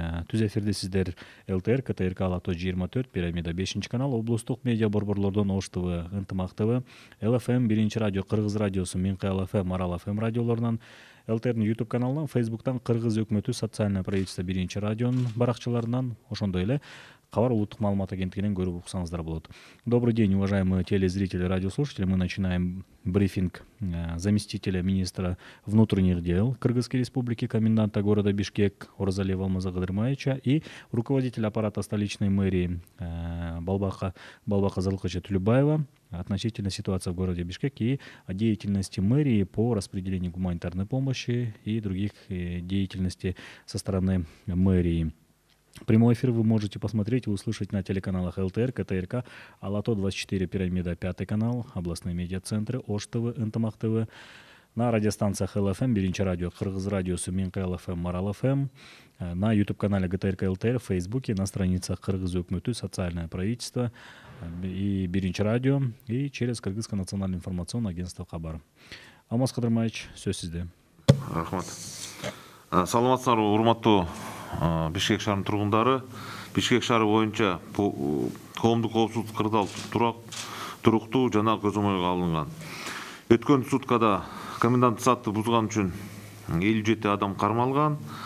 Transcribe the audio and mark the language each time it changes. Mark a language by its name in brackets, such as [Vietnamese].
[Kyrgyz] Түз эфирде сиздер ЛТР, КТРК Алато 24, Пирамида 5 канал, облустук медиа борборлордон Ош ТВ, Ынтымак ТВ, ЛФМ 1 радио, Кыргыз радиосу, Минкы ЛФМ, Марал ФМ радиолорунан, ЛТРдин YouTube каналынан, Facebooктан Кыргыз өкмөтү социальное правительство 1 радионун баракчаларынан, ошондой эле Кабар улуттук маалымат агенттигинен көрүп уксаңыздар болот. [Russian] Добрый день, уважаемые телезрители, радиослушатели. Мы начинаем брифинг заместителя министра внутренних дел Кыргызской республики, коменданта города Бишкек Оразалиева Алмаза Кадырмаевича и руководителя аппарата столичной мэрии Балбака Зарлыковича Төлөбаева относительно ситуации в городе Бишкек и о деятельности мэрии по распределению гуманитарной помощи и других деятельностей со стороны мэрии. Прямой эфир вы можете посмотреть и услышать на телеканалах ЛТР, КТРК, Алато 24, Пирамида 5 канал, областные медиацентры, Ош ТВ, Ынтымак ТВ, на радиостанциях ЛФМ, 1 радио, Кыргыз радиосу, Минкы ЛФМ, Марал ФМ, на YouTube-канале ГТРК ЛТР, в Фейсбуке, на страницах Кыргыз өкмөтү, социальное правительство и 1 радио, и через Кыргызское национальное информационное агентство Кабар. [Kyrgyz] Алмаз Кадырмаевич, сөз сизде. Рахмат. Саламатсыздар, урматтуу Бишкек шаарынын тургундары. Бишкек шаары боюнча коомдук коопсуздук кырдаал туруктуу жана көзөмөлгө алынган. Өткөн суткада коменданттык саатты бузган үчүн 57 адам кармалган.